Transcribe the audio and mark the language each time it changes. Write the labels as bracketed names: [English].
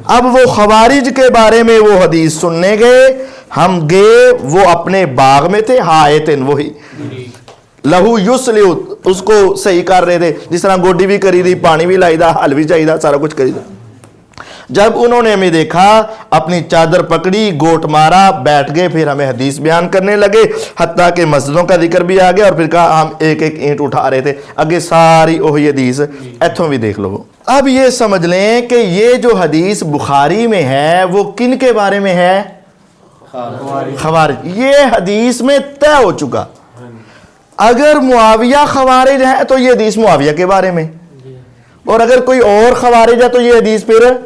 [Urdu] اب وہ خوارج کے بارے میں وہ حدیث سننے گئے، ہم گئے، وہ اپنے باغ میں تھے، حائطن، وہی لہو یسلو، اس کو صحیح کر رہے تھے، جس طرح [Punjabi] گوڈی بھی کری دی، پانی بھی لائی دا، حل بھی چاہیے دا، سارا کچھ کری دا. [Urdu] جب انہوں نے ہمیں دیکھا، اپنی چادر پکڑی، گوٹ مارا، بیٹھ گئے، پھر ہمیں حدیث بیان کرنے لگے، حتیٰ کہ مسجدوں کا ذکر بھی آ گیا، اور پھر کہا ہم ایک ایک اینٹ اٹھا رہے تھے. [Punjabi] اگے ساری وہی حدیث ایتھوں بھی دیکھ لو. [Urdu] اب یہ سمجھ لیں کہ یہ جو حدیث بخاری میں ہے وہ کن کے بارے میں ہے؟ خوارج. یہ حدیث میں طے ہو چکا. اگر معاویہ خوارج ہے تو یہ حدیث معاویہ کے بارے میں، اور اگر کوئی اور خوارج ہے تو یہ حدیث پھر.